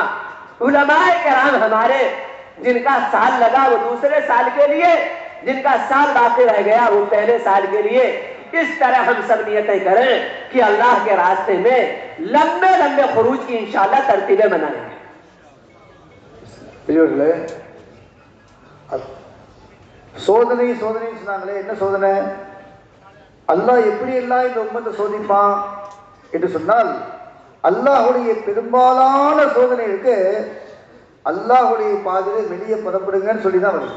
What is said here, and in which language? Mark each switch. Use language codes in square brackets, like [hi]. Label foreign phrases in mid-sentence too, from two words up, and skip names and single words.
[ur] علماء کرام ہمارے جن کا سال لگا وہ دوسرے سال کے لیے, جن کا سال باقی رہ گیا وہ پہلے سال کے لیے. اس طرح ہم سب نیتیں کریں کہ اللہ کے راستے میں لمبے خروج کی انشاءاللہ ترتیبیں بنائیں گے. [ta] சோதனை சொன்னாங்களே, என்ன சோதனை? அல்லாஹ் எப்படி எல்லாம் இந்த உம்மத்தை சோதிப்பான் என்று சொன்னால், அல்லாஹுடைய பெரும்பாலான சோதனைகளுக்கு அல்லாஹுடைய பாதையிலே வெளியே புறப்படுங்கன்னு சொல்லி தான் வருது.